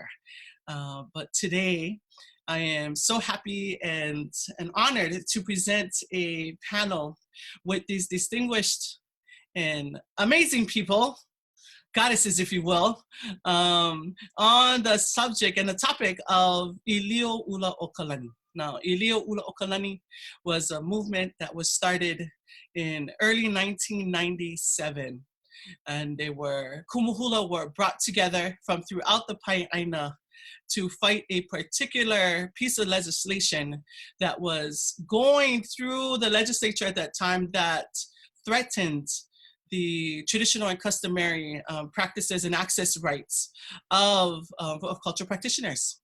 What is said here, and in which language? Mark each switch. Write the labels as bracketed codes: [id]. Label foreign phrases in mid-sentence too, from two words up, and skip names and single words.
[en] But today, I am so happy and honored to present a panel with these distinguished and amazing people, goddesses, if you will, on the subject and the topic of ʻīlioʻulaokalani. Now, ʻīlioʻulaokalani was a movement that was started in early 1997. And they were, [haw] kumu hula [en] were brought together from throughout the Pai'aina to fight a particular piece of legislation that was going through the legislature at that time that threatened the traditional and customary practices and access rights of cultural practitioners.